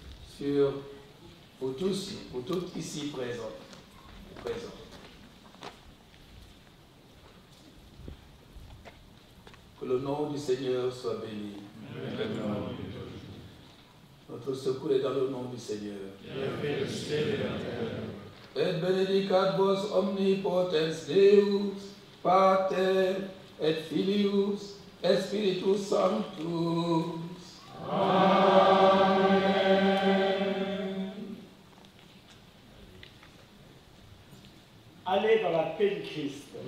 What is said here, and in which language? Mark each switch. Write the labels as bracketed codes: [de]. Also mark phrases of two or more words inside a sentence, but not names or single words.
[fr] pour tous, pour toutes ici présents. Que le nom du Seigneur soit béni. Notre secours est dans le nom du Seigneur. [la] Et benedicat vos omnipotens Deus, Pater et Filius et Spiritus Sanctus. Amen. [fr] Allez dans la paix du Christ.